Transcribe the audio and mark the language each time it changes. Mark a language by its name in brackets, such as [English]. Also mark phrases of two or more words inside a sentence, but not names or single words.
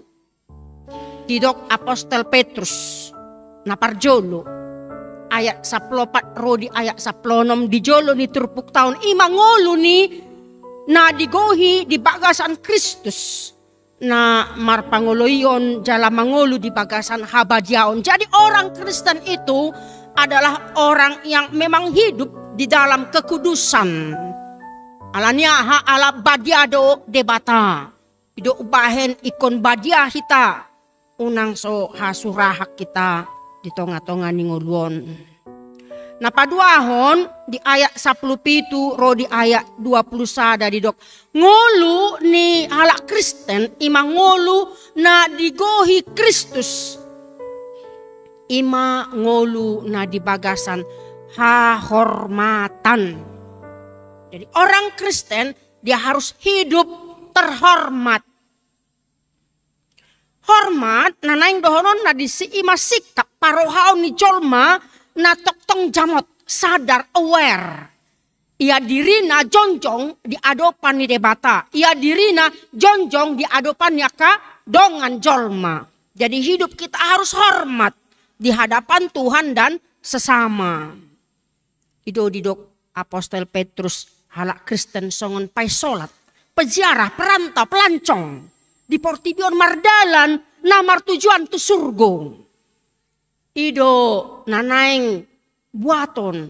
[Batak Toba] Didok Apostel Petrus naparjolo. Ayat 14 rodi ayat 16 dijolo ni turpuk tahun ima ngolu ni na digohi di bagasan Kristus. Na marpangoloyon jala mangolu di bagasan habadiaon. [Indonesian] Jadi orang Kristen itu adalah orang yang memang hidup di dalam kekudusan. [Batak Toba] Alanya ala badiado debata. Ido ubahen ikon badia hita. Unang so hasurahak kita di tonga-tonga ningoluon. Nah paduahon di ayat 17 ro di ayat 20 sada di dok. Ngolu ni halak Kristen ima ngolu na digohi Kristus. Ima ngolu na di bagasan hahormatan. [Indonesian] Jadi orang Kristen dia harus hidup terhormat. [Batak Toba] Hormat nanaing dohonon na di si ima sikap parohaon ni jolma na toktong jamot sadar aware. Ia dirina jonjong di adopan ni debata. Ia dirina jonjong di adopan yaka dongan jolma. [Indonesian] Jadi hidup kita harus hormat di hadapan Tuhan dan sesama. [Batak Toba] Ido didok Apostel Petrus halak Kristen songon paisolat. [Indonesian] Peziarah, perantau, pelancong. [Batak Toba] Di Portibion mardalan namar tujuan tu surgo. Ido nanaing buaton.